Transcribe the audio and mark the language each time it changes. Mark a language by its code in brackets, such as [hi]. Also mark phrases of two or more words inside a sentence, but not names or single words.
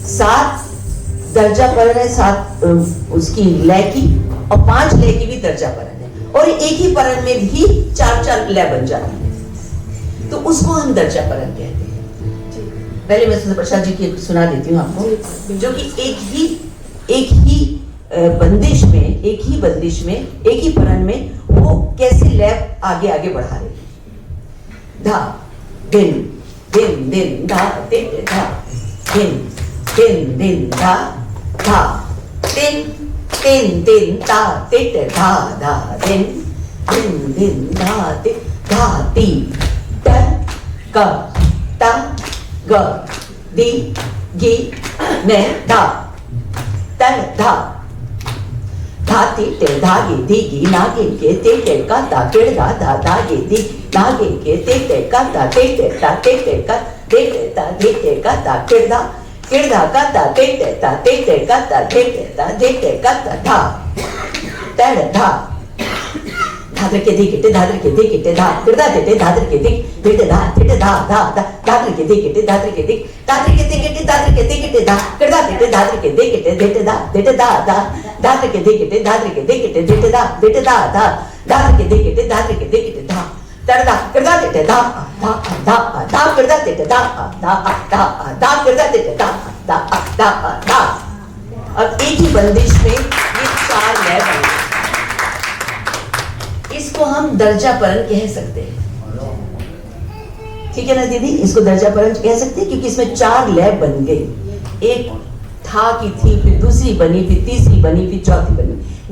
[hi] 7 दर्जा परन है, 7 उसकी लय की, और 5 लय की भी दर्जा परन है, और एक ही परन में भी 4-4 लय बन जाती है, तो उसको हम दर्जा परन कहते हैं। पहले मैं सुंदर प्रसाद जी की सुना देती हूँ आपको, जो कि एक ही बंदिश में, एक ही परन में वो कैसे लय आगे आगे बढ़ा रहे हैं। धा दिन दिन दिन धा दिन धा दिन दिन दिन धा धा दिन दिन दिन धा तिट धा धा दिन दिन दिन धाते धाती त क त ग दी गी ने धा तर धा धाती ते धागे दीगी नागे के ते का ता किड़ धा धा धागे दी नागे के ते का ता ते का ते ता ते का ता किड़ धा का ता ते का ता ते का ता धा तर धा धादर के दिक्कते धा किड़दा ते धादर के दिक धा धादर के दिक्कते धादर के दिक्कते धा किड़दा ते धादर के दिक्कते धादर के दिक्कते धादर के दिक्कते धादर के दिक्कते धा तरदा किड़दा ते धा किड़दा ते धा किड़दा ते धा। अब एक ही बंदिश में ये 4 लय बने। इसको हम दर्जापरण कह सकते हैं, ठीक है ना दीदी, इसको दर्जापरण कह सकते हैं क्योंकि इसमें 4 लय बन गई। एक था की थी, फिर दूसरी बनी, फिर तीसरी बनी, फिर चौथी बनी।